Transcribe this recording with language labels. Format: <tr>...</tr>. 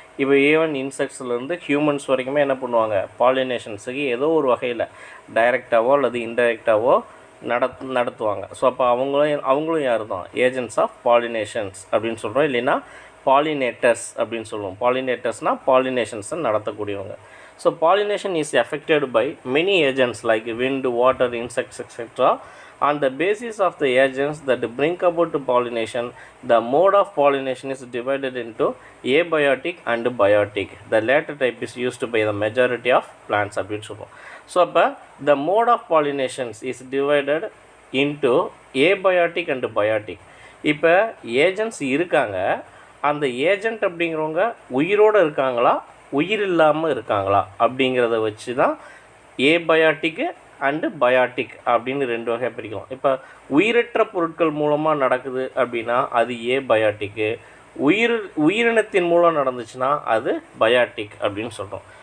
<ta>இப்போ even இன்செக்ட்ஸ்லேருந்து humans வரைக்குமே என்ன பண்ணுவாங்க, பாலினேஷன்ஸுக்கு ஏதோ ஒரு வகையில் டைரெக்டாவோ அல்லது இன்டைரக்டாவோ நடத்துவாங்க. ஸோ அப்போ அவங்களும் யார் தான், ஏஜென்ட்ஸ் ஆஃப் பாலினேஷன்ஸ் அப்படின்னு சொல்கிறோம். இல்லைன்னா பாலினேட்டர்ஸ் அப்படின்னு சொல்லுவோம். பாலினேட்டர்ஸ்னால் பாலினேஷன்ஸை நடத்தக்கூடியவங்க.</ta> <en>So pollination is affected by many agents like wind, water, insects, etc. On the basis of the agents that bring about pollination, the mode of pollination is divided into abiotic and biotic. The latter type is used by the majority of plants</en> <ta>அப்படின்னு சொல்லுவோம்.</ta> <en>so</en> <ta>அப்போ</ta> <en>the mode of pollination is divided into abiotic and biotic.</en> <ta>இப்போ agents இருக்காங்க, அந்த agent அப்படிங்கிறவங்க உயிரோடு இருக்காங்களா உயிர் இல்லாமல் இருக்காங்களா அப்படிங்கிறத வச்சு தான் ஏபயாட்டிக்கு அண்டு பயாட்டிக் அப்படின்னு ரெண்டு வகை பிரிக்கலாம். இப்போ உயிரற்ற பொருட்கள் மூலமாக நடக்குது அப்படின்னா அது ஏபயாட்டிக்கு, உயிரினத்தின் மூலம் நடந்துச்சுன்னா அது பயாட்டிக் அப்படின்னு சொல்கிறோம்.</ta>